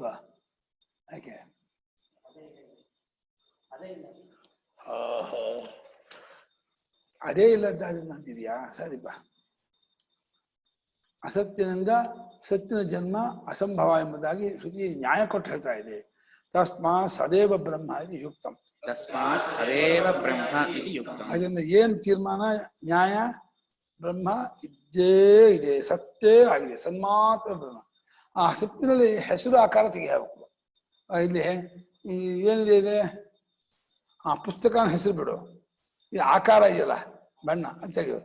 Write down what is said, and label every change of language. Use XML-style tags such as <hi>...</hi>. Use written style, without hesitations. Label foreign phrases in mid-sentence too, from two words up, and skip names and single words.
<kn>ಯಾಕೆ? ಅದೇ ಇಲ್ಲದ್ದಾದ್ರಿಂದ ಅಂತಿದ್ಯಾ? ಸರಿಪ್ಪ. ಅಸತ್ಯನಿಂದ ಸತ್ಯನ ಜನ್ಮ ಅಸಂಭವ ಎಂಬುದಾಗಿ ಶ್ರುತಿ ನ್ಯಾಯ ಕೊಟ್ಟು ಹೇಳ್ತಾ ಇದೆ.</kn> <sa>ತಸ್ಮಾತ್ ಸದೇವ ಬ್ರಹ್ಮ ಇದು ಯುಕ್ತಂ. ತಸ್ಮಾತ್ ಸದೇವ ಬ್ರಹ್ಮ ಇದು ಯುಕ್ತಂ.</sa> <kn>ಅದರಿಂದ ಏನು ತೀರ್ಮಾನ? ನ್ಯಾಯ ಬ್ರಹ್ಮ ಇದ್ದೇ ಇದೆ, ಸತ್ತೇ ಆಗಿದೆ,</kn> <sa>ಸನ್ಮಾತ್ರ ಬ್ರಹ್ಮ.</sa> <kn>ಆ ಸತ್ತಿನಲ್ಲಿ ಹೆಸರು ಆಕಾರ ತೆಗೆಯಬೇಕು. ಇಲ್ಲಿ ಏನಿದೆ ಇದೆ? ಆ ಪುಸ್ತಕನ ಹೆಸರು ಬಿಡು, ಈ ಆಕಾರ ಇದೆಯಲ್ಲ ಬಣ್ಣ ಅಂತ ತೆಗೆಯೋ.</kn>